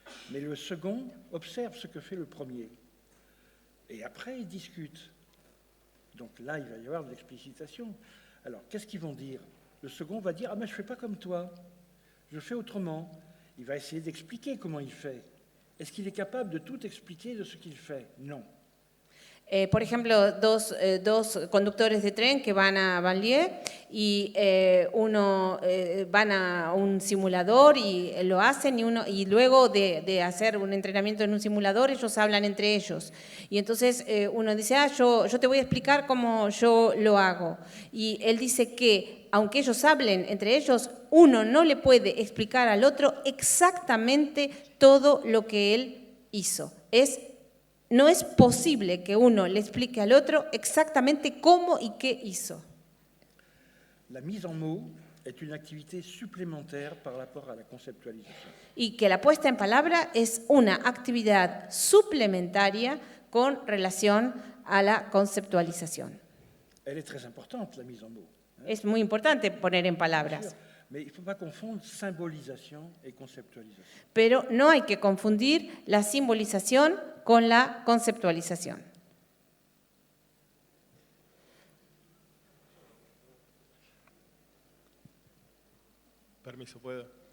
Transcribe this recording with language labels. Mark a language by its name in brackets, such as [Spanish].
[French] Mais le second observe ce que fait le premier. Et après, il discute. Donc là, il va y avoir de l'explicitation. Alors, qu'est-ce qu'ils vont dire? Le second va dire « Ah, mais je ne fais pas comme toi, je fais autrement ». Il va essayer d'expliquer comment il fait. Est-ce qu'il est capable de tout expliquer de ce qu'il fait? Non. [Spanish] Por ejemplo, dos conductores de tren que van a banlieue y uno van a un simulador y lo hacen y luego de hacer un entrenamiento en un simulador ellos hablan entre ellos. Y entonces uno dice, yo te voy a explicar cómo yo lo hago. Y él dice que aunque ellos hablen entre ellos, uno no le puede explicar al otro exactamente todo lo que él hizo. No es posible que uno le explique al otro exactamente cómo y qué hizo. [French] La mise en mots est une activité supplémentaire par rapport à la conceptualisation. [Spanish] Y que la puesta en palabra es una actividad suplementaria con relación a la conceptualización. [French] Elle est très importante, la mise en mots. [Spanish] Es muy importante poner en palabras. [French] Mais il ne faut pas confondre symbolisation et conceptualisation. [Spanish] Pero no hay que confundir la simbolización con la conceptualización. Permiso, ¿puedo?